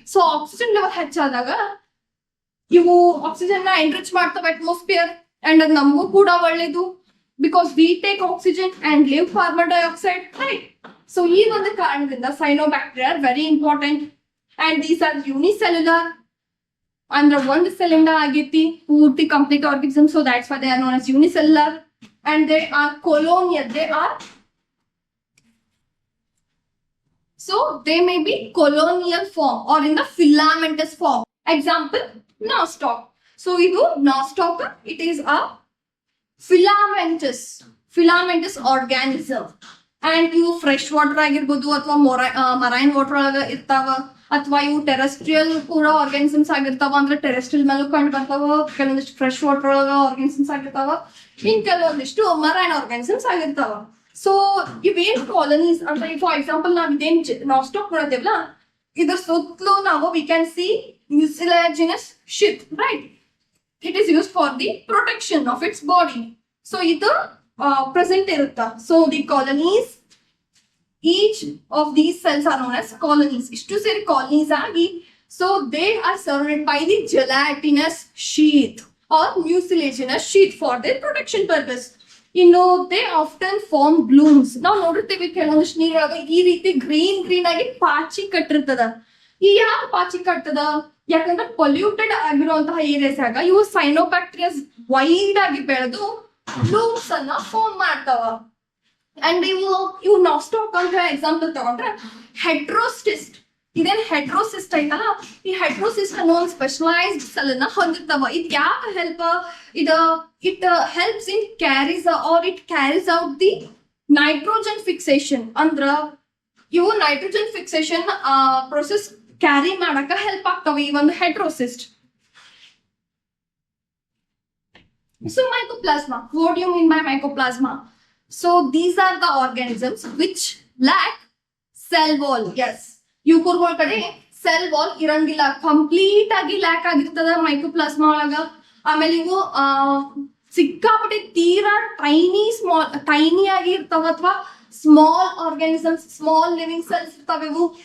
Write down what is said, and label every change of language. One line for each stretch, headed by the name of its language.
Kannada: So oxygen level ಹೆಚ್ಚಾದಾಗ ಇವು oxygen ನ ಎನ್ರಿಚ್ ಮಾಡ್ತಾವ ಅಟ್ಮಾಸ್ಫಿಯರ್, ಅಂಡ್ ಅದು ನಮಗೂ ಕೂಡ ಒಳ್ಳೇದು,
English: Because we take oxygen and leave carbon dioxide, right?
Kannada: So ಈ ಒಂದು ಕಾರಣದಿಂದ cyanobacteria
English: Are very important. And these are unicellular,
Kannada: ಅಂದ್ರೆ ಒಂದು ಸಿಲಿಂಡ ಆಗೈತಿ ಪೂರ್ತಿ complete organism.
English: So that's why they are known as unicellular. And they are colonial. So they may be colonial form or in the filamentous form. Example, nostoc. So idu nostoc, it is a filamentous organism.
Kannada: And you fresh water ಆಗಿರ್ಬೋದು ಅಥವಾ marine water ಒಳಗ ಇರ್ತಾವ, ಅಥವಾ ಇವು terrestrial ಕೂಡ organisms ಆಗಿರ್ತಾವ. ಅಂದ್ರೆ terrestrial ಮೇಲೂ ಕಂಡು ಬರ್ತಾವ, ಕೆಲವೊಂದಿಷ್ಟು ಫ್ರೆಶ್ ವಾಟರ್ ಒಳಗ ಆರ್ಗಾನಿಸಮ್ಸ್ ಆಗಿರ್ತಾವ, ಇನ್ ಕೆಲವೊಂದಿಷ್ಟು ಮರೈನ್ ಆರ್ಗಾನಿಸಮ್ಸ್ ಆಗಿರ್ತಾವ. ಸೊ ಇವೇನ್ ಕಾಲನೀಸ್ ಅಂತ, ಫಾರ್ ಎಕ್ಸಾಂಪಲ್ ನಾವ್ ಇದೇನ್ ನಾಸ್ಟಾಕ್ ನೋಡತ್ತೇವಲ್ಲ, ಇದ್ರ ಸುತ್ತಲೂ ನಾವು
English: We can see mucilaginous sheath, right? It is used for the protection of its body.
Kannada: So ಇದು ಪ್ರೆಸೆಂಟ್ ಇರುತ್ತಾ.
English: So the colonies, each of these cells are known as colonies.
Kannada: ಇಷ್ಟು ಸೇರಿ ಕಾಲನೀಸ್ ಆಗಿ,
English: so they are surrounded by the gelatinous sheath or mucilaginous sheath for their protection purpose. ಇನ್ನು they often form blooms.
Kannada: ನಾವು ನೋಡಿರ್ತೀವಿ ಕೆಲವೊಂದಿಷ್ಟು ನೀರೊಳಗ ಈ ರೀತಿ green ಆಗಿ ಪಾಚಿ ಕಟ್ಟಿರ್ತದ. ಈ ಯಾಕೆ ಪಾಚಿ ಕಟ್ಟದ? ಯಾಕಂದ್ರೆ ಪೊಲ್ಯೂಟೆಡ್ ಆಗಿರುವಂತಹ ಏರಿಯಾಸ್ ಆಗ ಇವು ಸೈನೋಬ್ಯಾಕ್ಟೀರಿಯಾಸ್ ವೈಡ್ ಆಗಿ ಬೆಳೆದು ಬ್ಲೂಮ್ಸ್ ಅನ್ನ ಫಾರ್ಮ್ ಮಾಡ್ತಾವ. ಅಂಡ್ ಇವು ನಾಸ್ಟಾಕ್ ಅಂತ ಎಕ್ಸಾಂಪಲ್ ತಗೊಂಡ್ರೆ ಹೆಡ್ರೋಸಿಸ್ಟ್. ಇದೇನ್ ಹೆಡ್ರೋಸಿಸ್ಟ್ ಐತಲ್ಲ, ಈ ಹೆಡ್ರೋಸಿಸ್ಟ್ ಅನ್ನೋ ಒಂದು ಸ್ಪೆಷಲೈಸ್ಡ್ ಸೆಲ್ ಅನ್ನ ಹೊಂದಿರ್ತಾವ. ಇದ್ ಯಾಕೆ help?
English: It helps in carries out the nitrogen fixation.
Kannada: ಅಂದ್ರ ಇವು ನೈಟ್ರೋಜನ್ ಫಿಕ್ಸೇಷನ್ ಪ್ರೊಸೆಸ್ ಕ್ಯಾರಿ ಮಾಡಕ ಹೆಲ್ಪ್ ಆಗ್ತಾವ ಈ ಒಂದು ಹೆಡ್ರೋಸಿಸ್ಟ್.
English: So mycoplasma, what do you mean by mycoplasma? So these are the organisms which lack cell wall.
Kannada: Yes, ಯುಕುರ್ಗಳ ಕಡೆ cell wall ಇರಂಗಿಲ್ಲ, complete ಆಗಿ lac ಆಗಿರ್ತದ ಮೈಕೋಪ್ಲಾಸ್ಮಾ ಒಳಗ. ಆಮೇಲೆ ಇವು ಸಿಕ್ಕಾಪಟ್ಟೆ ತೀರಾ ಟೈನಿ ಆಗಿ ಇರ್ತಾವ, ಅಥವಾ small organisms, small living cells ಇರ್ತಾವ ಇವು.